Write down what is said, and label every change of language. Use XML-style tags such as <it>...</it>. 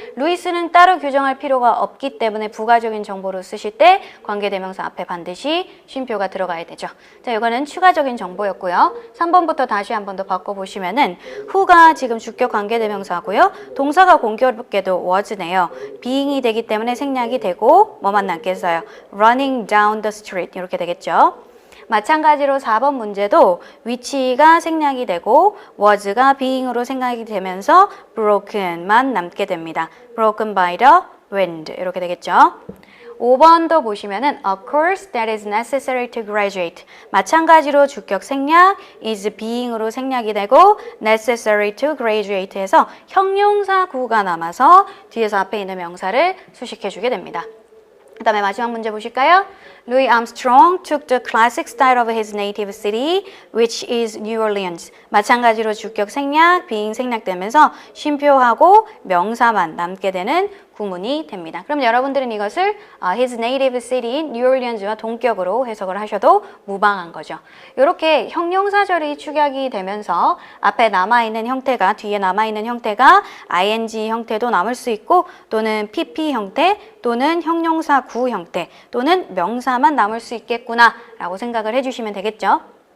<ko>루이스는 따로 규정할 필요가 없기 때문에 부가적인 정보로 쓰실 때 관계대명사 앞에 반드시 쉼표가 들어가야 되죠. 자, 이거는 추가적인 정보였고요. 3번부터 다시 한 번 더 바꿔보시면은 who가 지금 주격 관계대명사고요. 동사가 공교롭게도 was네요. being이 되기 때문에 생략이 되고 뭐만 남겠어요?</ko> <en>running down the street</en> <ko>이렇게 되겠죠. 마찬가지로 4번 문제도 위치가 생략이 되고 was가 being으로 생각이 되면서 broken만 남게 됩니다.</ko> <en>broken by the wind</en> <ko>이렇게 되겠죠. 5번도 보시면은</ko> <en>a course that is necessary to graduate</en> <ko>마찬가지로 주격 생략 is being으로 생략이 되고</ko> <en>necessary to graduate</en> <ko>해서 형용사 구가 남아서 뒤에서 앞에 있는 명사를 수식해 주게 됩니다. 그 다음에 마지막 문제 보실까요?</ko> <en>Louis Armstrong took the classic style of his native city, which is New Orleans.</en> <ko>마찬가지로 주격 생략, being 생략되면서 쉼표하고 명사만 남게 되는 구문이 됩니다. 그럼 여러분들은 이것을</ko> <en>his native city</en> <ko>인 New Orleans와 동격으로 해석을 하셔도 무방한 거죠. 이렇게 형용사절이 축약이 되면서 앞에 남아있는 형태가 뒤에 남아있는 형태가 ing 형태도 남을 수 있고 또는 pp 형태 또는 형용사 구 형태 또는 명사만 남을 수 있겠구나 라고 생각을 해주시면 되겠죠.</ko>